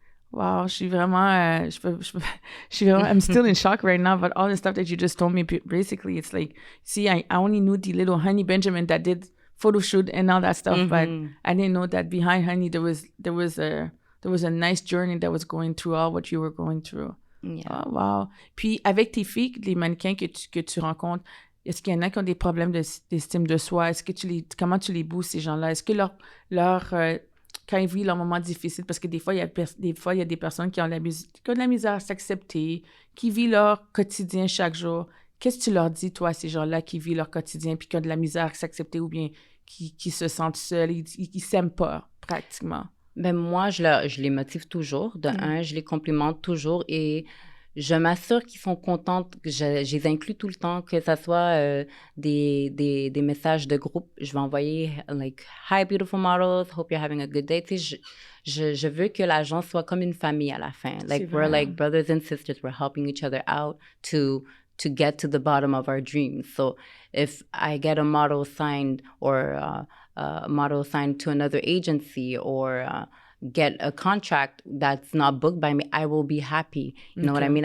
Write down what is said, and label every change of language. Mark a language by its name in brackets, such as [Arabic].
[English] Wow, [French] je suis vraiment, [English] I'm still in shock right now, but all the stuff that you just told me, basically, it's like, see, I only knew the little honey Benjamin that did photo shoot and all that stuff. But I didn't know that behind Honey, there was a nice journey that was going through all what you were going through. Yeah. Oh, wow. [French] Puis, avec tes filles, les mannequins que tu rencontres, est-ce qu'il y en a qui ont des problèmes d'estime de soi? Est-ce que comment tu les boostes, ces gens-là? Est-ce que quand ils vivent leurs moments difficiles, parce que des fois, il y a des personnes qui ont de la misère à s'accepter, qui vivent leur quotidien chaque jour. Qu'est-ce que tu leur dis, toi, à ces gens-là qui vivent leur quotidien puis qui ont de la misère à s'accepter ou bien qui se sentent seuls, ils s'aiment pas, pratiquement? Ben moi, je les motive toujours. De un, je les complimente toujours et je m'assure qu'ils sont contents. Je les inclus tout le temps, que ce soit des messages de groupe. Je vais envoyer [English] like « Hi, beautiful models. Hope you're having a good day ». [French] Tu sais, je veux que l'agence soit comme une famille à la fin. [English] Like, we're like brothers and sisters. We're helping each other out to get to the bottom of our dreams. So if I get a model signed or a model signed to another agency or get a contract that's not booked by me, I will be happy. You know what I mean?